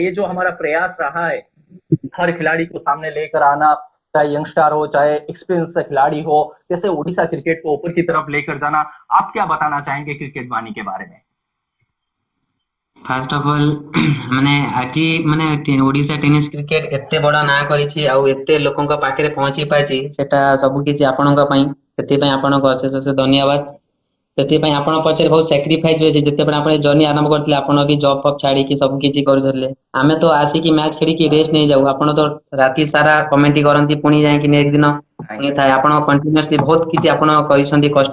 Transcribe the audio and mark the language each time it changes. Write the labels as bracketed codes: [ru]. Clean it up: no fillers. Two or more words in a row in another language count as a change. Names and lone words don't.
[hi] ये जो हमारा प्रयास रहा है हर खिलाड़ी को सामने लेकर आना, चाहे यंगस्टर हो चाहे एक्सपीरियंस खिलाड़ी हो, जैसे उड़ीसा क्रिकेट को ऊपर की तरफ लेकर जाना, आप क्या बताना चाहेंगे क्रिकेट वाणी के बारे में? [en] first of all [or] ମାନେ ଆଜି ମାନେ ଓଡ଼ିଶା ଟେନିସ କ୍ରିକେଟ ଏତେ ବଡ଼ ନା କରିଛି ଆଉ ଏତେ ଲୋକଙ୍କ ପାଖରେ ପହଞ୍ଚି ପାଇଛି ସେଟା ସବୁ କିଛି ଆପଣଙ୍କ ପାଇଁ ସେଥିପାଇଁ ଆପଣଙ୍କୁ ଅଶେଷ ଅଶେଷ ଧନ୍ୟବାଦ। ସେଥିପାଇଁ ଆପଣ ପଛରେ ବହୁତ ସାକ୍ରିଫାଇସ୍ ବି ଅଛି ଯେତେବେଳେ ଆପଣ ଏ ଜର୍ଣ୍ଣି ଆରମ୍ଭ କରିଥିଲେ ଆପଣ ବି ଜବ୍ ଫବ୍ ଛାଡିକି ସବୁ କିଛି କରୁଥିଲେ। ଆମେ ତ ଆସିକି ମ୍ୟାଚ୍ ଖେଳିକି ରେଷ୍ଟ ନେଇଯାଉ ଆପଣ ତ ରାତି ସାରା କମେଣ୍ଟ୍ରି କରନ୍ତି ପୁଣି ଯାଇକି ନେକ୍ସଟ ଦିନ ପୁଣି ଥାଏ ଆପଣ କଣ୍ଟିନ୍ୟୁଅସଲି ବହୁତ କିଛି ଆପଣ କରିଛନ୍ତି କଷ୍ଟ।